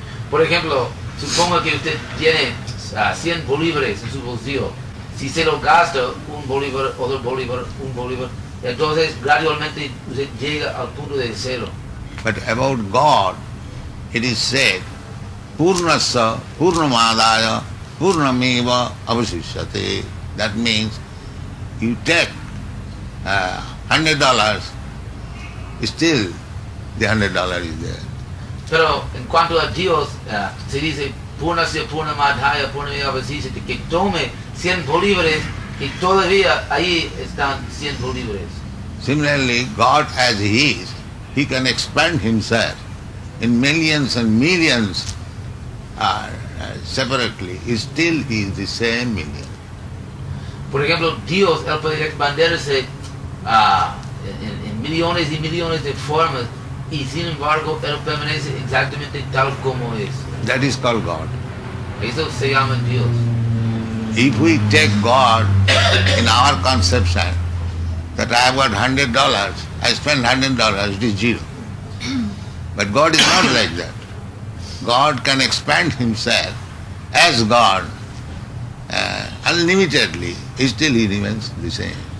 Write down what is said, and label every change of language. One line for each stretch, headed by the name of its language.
Spanish: Por ejemplo, suponga que usted tiene 100 bolívares en su bolsillo. Si se lo gasta un bolívar, otro bolívar, un bolívar, entonces gradualmente usted llega al punto de cero.
English: But about God, it is said,
Sanskrit: Purnasya Purnamadaya Purnameva Avasishyate.
English: That means you take $100, still the $100 is there.
Spanish: Pero en cuanto a Dios, se dice
Sanskrit: Purnasya Purnamadaya Purnameva Avasishyate,
Spanish: que tome 100 bolívares y todavía ahí están 100 bolívares.
English: Similarly, God as He is, He can expand Himself in millions and millions separately. Still He is the same million.
Spanish: Por ejemplo, Dios, Él puede expandirse en millones y millones de formas y sin embargo Él permanece exactamente tal como es.
English: That is called God.
Spanish: Eso se llama Dios.
English: If we take God in our conception, that I have got $100, I spend $100, it is zero. But God is not like that. God can expand Himself as God unlimitedly, still He remains the same.